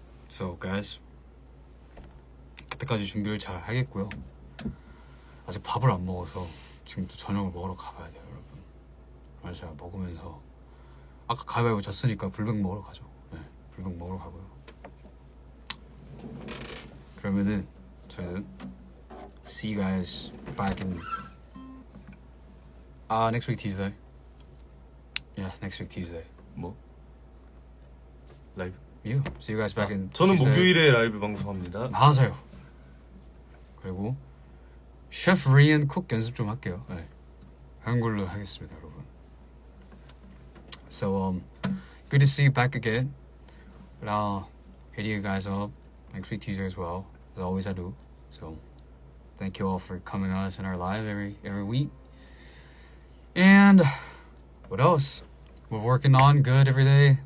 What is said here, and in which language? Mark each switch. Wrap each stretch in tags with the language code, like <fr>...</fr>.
<en>So guys,</en> <ko>그때까지 준비를 잘 하겠고요. 아직 밥을 안 먹어서 지금 또 저녁을 먹으러 가봐야 돼요, 여러분. 그래서 제가 먹으면서 아까 가위바위보 졌으니까 불백 먹으러 가죠. 네, 불백 먹으러 가고요. 그러면은 저희는</ko> <en>see you guys back in next week Tuesday. Yeah, next week Tuesday.</en> <ko>뭐? 라이브?</ko> <en>You. See you guys back in.</en> <ko>저는</ko> <en>Tuesday.</en> <ko>목요일에 라이브 방송합니다. 맞아요. 그리고 셰프 리안 쿡 연습 좀 할게요. 네. 한글로 하겠습니다, 여러분.</ko> <en>So good to see you back again. And I'll hit you guys up next week Tuesday as well, as always I do. So thank you all for coming on us in our live every week. And what else? We're working on good every day.</en>